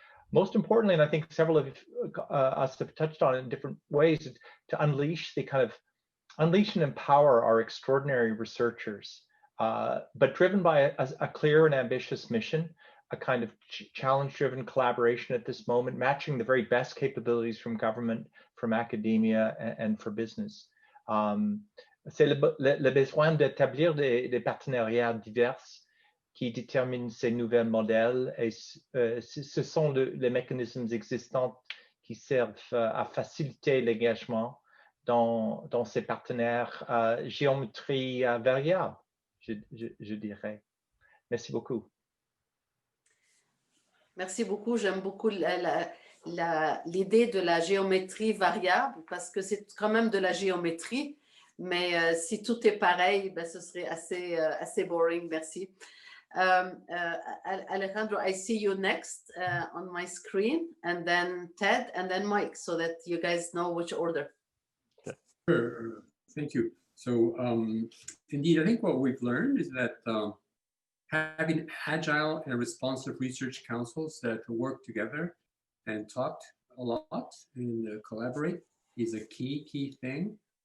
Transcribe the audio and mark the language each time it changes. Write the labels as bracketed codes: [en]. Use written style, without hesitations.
[en] Most importantly, and I think several of us have touched on it in different ways, to unleash and empower our extraordinary researchers, but driven by a clear and ambitious mission, a kind of challenge-driven collaboration at this moment, matching the very best capabilities from government, from academia, and for business. [fr] C'est le besoin d'établir des partenariats divers qui déterminent ces nouveaux modèles, et ce sont les mécanismes existants qui servent à faciliter l'engagement dans ces partenaires à géométrie variable, je dirais. Merci beaucoup. Merci beaucoup. J'aime beaucoup l'idée de la géométrie variable parce que c'est quand même de la géométrie, mais si tout est pareil, ben, ce serait assez boring. Merci. [en] Alejandro, I see you next on my screen, and then Ted, and then Mike, so that you guys know which order. Sure. Thank you. So indeed, I think what we've learned is that having agile and responsive research councils that work together and talk a lot and collaborate is a key thing.